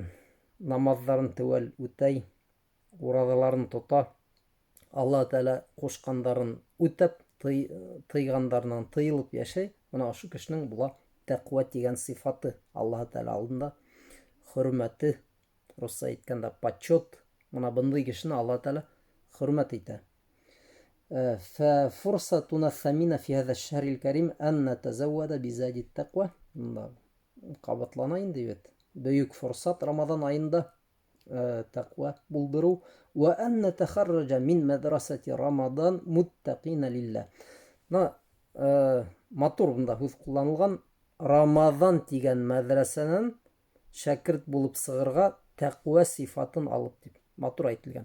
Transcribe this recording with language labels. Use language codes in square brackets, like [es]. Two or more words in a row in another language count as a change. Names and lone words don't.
[ba] Намаҙҙарын теүәл үтәй, ураҙаларын тота, Алла Тәалә ҡушҡандарын үтәп, тыйғандарынан тыйылып йәшәй. Бына ошо кешенең була тәҡүә тигән сифаты Аллаһы Тәалә алдында, хөрмәте, русса әйткәндә почет. Бына бындай кешене Алла Тәалә хөрмәт итә. [ar] ففرصتنا الثمينة في هذا الشهر الكريم أن نتزود بزاد التقوى. [tt] Кабатлана инде бит. Бөйүк форсат Рамадан айында тaqwa булдыру. [ar] وأن نتخرج من مدرسة رمضان متقين لله. [tt] Матур бунда һүз кулланылган. Рамадан дигән мәдрәсәнән шәкерт булып сығырга тaqwa сифатын алып дип матур әйтелгән.